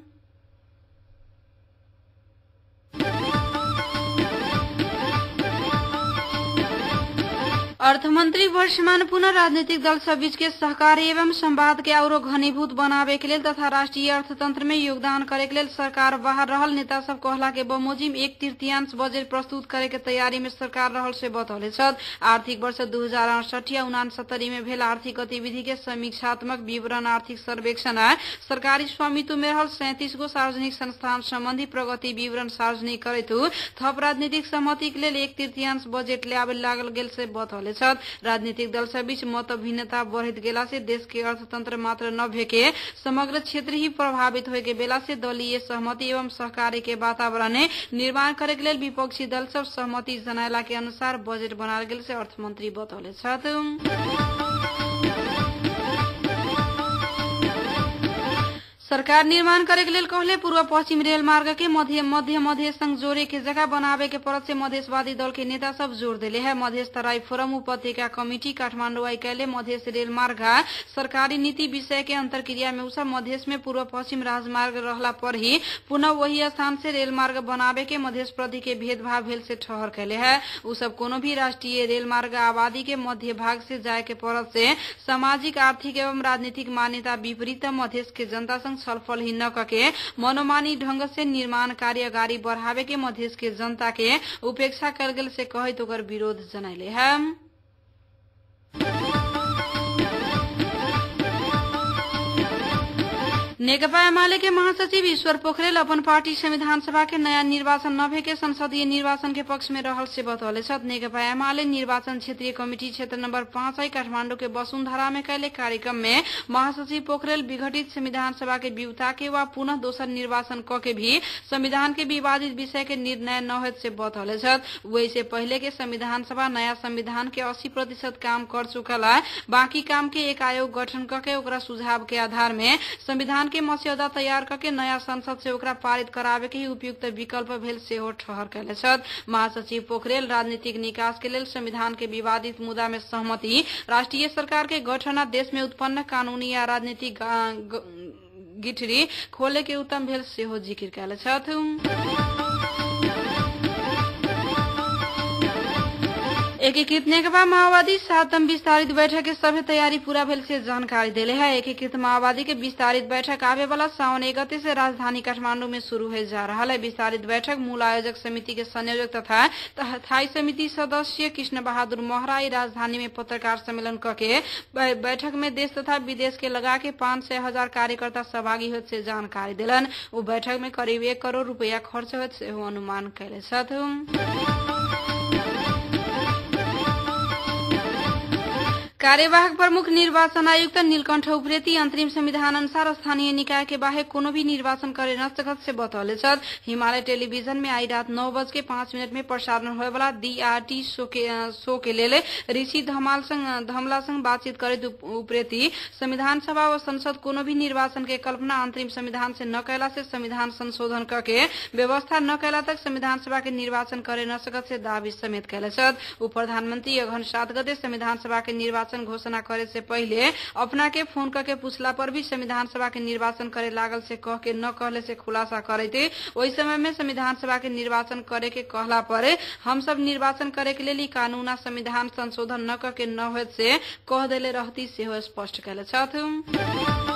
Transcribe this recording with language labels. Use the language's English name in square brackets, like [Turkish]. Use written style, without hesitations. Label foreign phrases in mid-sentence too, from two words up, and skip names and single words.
[Maithili] अर्थमंत्री वर्षमान पुनः राजनीतिक दल सब बीच के सहकारी एवं संवाद के औरो घनीभूत बनावे के लेल तथा राष्ट्रीय अर्थतंत्र में योगदान करे के लेल सरकार बाहर रहल नेता सब कहला के बमोजिम 1/3 बजेट प्रस्तुत करे के तैयारी में सरकार रहल से बतौले। आर्थिक वर्ष 2068 या 69 में भेल आर्थिक गतिविधि के समीक्षात्मक विवरण आर्थिक सर्वेक्षण सरकारी स्वामित्व में रहल 37 गो सार्वजनिक संस्थान संबंधी प्रगति विवरण सार्वजनिक करैत थप राजनीतिक सहमति के लेल 1/3 बजेट ल्याबे लागल गेल से बतौले। राजनीतिक दल सब बीच मत भिन्नता बढ़त गेला से देश के अर्थतंत्र मात्र न भेके समग्र क्षेत्र ही प्रभावित होए के बेला से दलीय सहमति एवं सहकारी के वातावरण निर्माण करे के लेल विपक्षी दल सब सहमति जनाला के अनुसार बजेट बनाल गेल से अर्थमंत्री बतौले। सरकार निर्माण करे के लेल कहले पूर्व पश्चिम रेल मार्ग के मध्य मधेश संग जोड़े के जगह बनावे के परत से मधेशवादी दल के नेता सब जोर दिले है। मधेश तराई फोरम उपत्यका कमिटी काठमांडू आई कैले मधेश रेल मार्ग सरकारी नीति विषय के अंतरक्रिया में उसब मधेश में पूर्व पश्चिम राजमार्ग रहला पर ही पुनः वही स्थान से रेल मार्ग बनावे के मधेश प्रति के भेदभाव भेल से ठहर कैले है। उसब कोनो भी राष्ट्रीय रेल मार्ग आबादी के मध्य भाग से जाए के परत से सामाजिक आर्थिक एवं राजनीतिक मान्यता विपरीत मधेश के जनता संग छलफल ही न कके मनोमानी ढंग से निर्माण कार्य अगाडि बढ़ावे के मधेश के जनता के उपेक्षा कर गेल से कहित ओकर विरोध जनैले है। नेकपा एमाले के महासचिव ईश्वर पोखरेल अपन पार्टी संविधान सभा के नया निर्वाचन न भेके संसदीय निर्वाचन के पक्ष में रहल से बतौले। नेकपा एमाले निर्वाचन क्षेत्रीय कमिटी क्षेत्र नंबर 5 आई काठमांडू के वसुंधरा में कैले कार्यक्रम में महासचिव पोखरेल विघटित संविधान सभा के विउता के वा पुनः दोसर निर्वाचन क के भी संविधान के विवादित विषय के निर्णय न होत से बतौले। वैसे पहले के संविधान सभा नया संविधान के 80% काम कर चुकल है। बाकी काम के एक आयोग गठन करके ओकरा सुझाव के आधार में संविधान के मस्यौदा तैयार करके नया संसद से ओकरा पारित करावे के ही उपयुक्त विकल्प भेल से हो ठहर कैले। महासचिव पोखरेल राजनीतिक निकास के लेल संविधान के विवादित मुद्दा में सहमति, राष्ट्रीय सरकार के गठन आ देश में उत्पन्न कानूनी या राजनीतिक गिठरी खोले के उत्तम भेल से हो जिक्र कैले। एकीकृत नेकपा माओवादी 7म विस्तारित बैठक के सभे तैयारी पूरा भेल से जानकारी देले है। एकीकृत माओवादी के विस्तारित बैठक आवे वाला सावन 1 गते से राजधानी काठमांडू में शुरू हो जा रहा है। विस्तारित बैठक मूल आयोजक समिति के संयोजक तथा स्थायी समिति सदस्य कृष्ण बहादुर महरा राजधानी में पत्रकार सम्मेलन करके बैठक में देश तथा विदेश के लगा के 500,000 कार्यकर्ता सहभागी होत से जानकारी दिलन। वो बैठक में करीब 1 करोड़ रुपया खर्च होत से अनुमान कैले। कार्यवाहक प्रमुख निर्वाचन आयुक्त नीलकंठ उप्रेती अंतरिम संविधान अनुसार स्थानीय निकाय के बाहेक कोनो भी निर्वाचन करे न सकत से बतौले छथि। हिमालय टेलीविजन में आई रात 9:05 में प्रसारण होए वाला DRT शो के लेल ऋषि धमला संग बातचीत करैत उप्रेती संविधान सभा व संसद कोनो भी निर्वाचन के कल्पना अंतरिम संविधान से न कैला से संविधान संशोधन करके व्यवस्था न कैला तक संविधान सभा के निर्वाचन करे न सकत से दावी समेत कैले छथि। उप प्रधानमंत्री अगहन 7 गते संविधान सभा के निर्वाचन घोषणा करे से पहले अपना के फोन करके पूछला पर भी संविधान सभा के निर्वाचन करे लागल से कह के न कहले से खुलासा करे थे। ओहि समय में संविधान सभा के निर्वाचन करे के कहला पर हम सब निर्वाचन करे के लिए कानून आ संविधान संशोधन न करके न होत से कह देले रहती से स्पष्ट कैले छथि।